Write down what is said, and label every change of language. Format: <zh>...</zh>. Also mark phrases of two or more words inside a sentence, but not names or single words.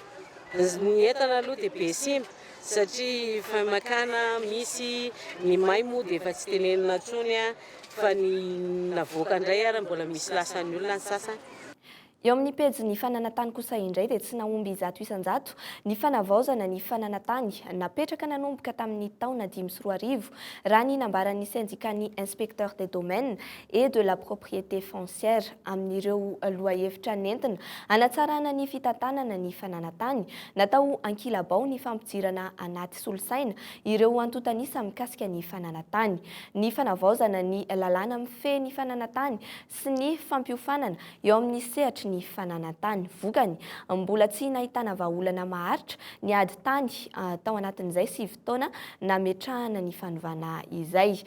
<mg>Ny entana aloha dia be simba satria famakana misy ny may moa dia efa tsy tenenina intsony fa ny navoaka indray ary mbola misy lasan'ny olona ny sasany. Eo amin'ny pejy ny fananantany kosa indray dia tsy nahomby 100% ny fanavaozana ny fananantany napetraka nanomboka tamin'ny taona 2010 raha ny nambaran'ny syndicat-ny</mg> <fr>inspecteur des domaines et de la propriété foncière</fr> <mg>amin'ireo lohahevitra nentina hanatsarana ny fitantanana ny fananantany natao ankilabao ny fampijirana anaty solosaina ireo antotanisa mikasika ny fananantany. Ny fanavaozana ny lalàna mifehy ny fananantany sy ny fampiofanana eo amin'ny sehatra ny fananantany vokany mbola tsy nahitana vahaolana maharitra ny ady tany tao anatin'izay 7 taona nametrahana ny fanovana izay.</mg>